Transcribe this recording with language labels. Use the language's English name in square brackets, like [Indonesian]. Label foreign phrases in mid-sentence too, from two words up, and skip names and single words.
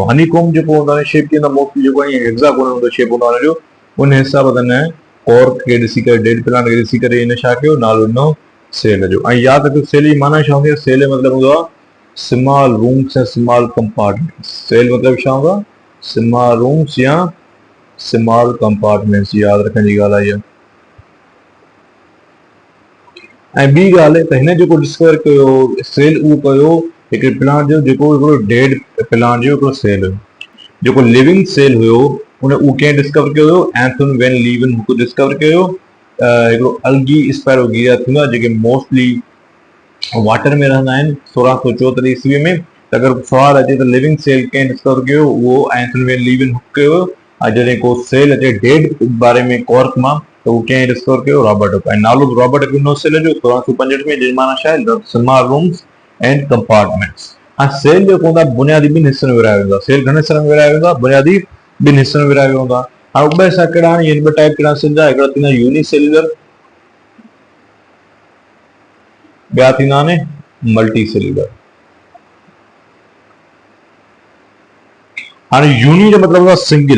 [English] honey comb [Sindhi] जेको हूंदो आहे शेप कीअं मोस्टली जेको आहे हेक्सागोनल हूंदो शेप हूंदो आहे हुनजो। उन हिसाब सां हिन कॉर्क खे ॾिसी करे, [English] dead plant [Sindhi] खे ॾिसी करे हिन छा कयो? नालो ॾिनो सेल जो। ऐं यादि रखियो सेल जी माना छा हूंदी आहे? सेल जो मतिलबु हूंदो आहे [English] small rooms [Sindhi] ऐं [English] small compartments. [Sindhi] सेल मतिलबु छा हूंदो आहे? [English] small rooms या small compartments. [Sindhi] यादि रखण जी ॻाल्हि आहे इहा। ऐं ॿी ॻाल्हि त हिन जेको डिस्कवर कयो सेल, उहो कयो हिकिड़े प्लांट जो, जेको हिकिड़ो [English] dead plant [Sindhi] जो हिकिड़ो सेल हुयो। जेको [English] living cell [Sindhi] हुयो उहो कंहिं डिस्कवर कयो हुयो? एंथनी वैन लीवन डिस्कवर कयो। हिकिड़ो अल्गी स्पैरोगिया थींदो आहे, जेके मोस्टली वाटर में रहंदा आहिनि। 1634 ईस्वी में। त अगरि सुवाल अचे त [English] living cell [Sindhi] कंहिं डिस्कवर कयो? उहो एंथनी वैन लीवन कयो। ऐं जॾहिं को सेल अचे डेड बारे में कॉर्क मां, त उहो कंहिं डिस्कवर कयो? रॉबर्ट हुक। ऐं नालो रॉबर्ट हुक ॾिनो सेल जो 1665 में, जंहिंजी माना छा आहे? [English] small rooms and compartments. [Sindhi] ऐं सेल जेको हूंदो आहे बुनियादी ॿिनि हिसनि में विरायो वेंदो आहे। सेल घणे हिसनि में विरायो वेंदो आहे? बुनियादी ॿिनि हिसनि में विरायो वेंदो आहे। हाणे ॿ हिसा कहिड़ा आहिनि? ॿ टाइप कहिड़ा सेल जा? हिकिड़ा थींदा यूनिसेल्युलर, ॿिया थींदा आहिनि [English] multi cellular. [Sindhi] हाणे यूनि जो मतिलबु हूंदो आहे सिंगल।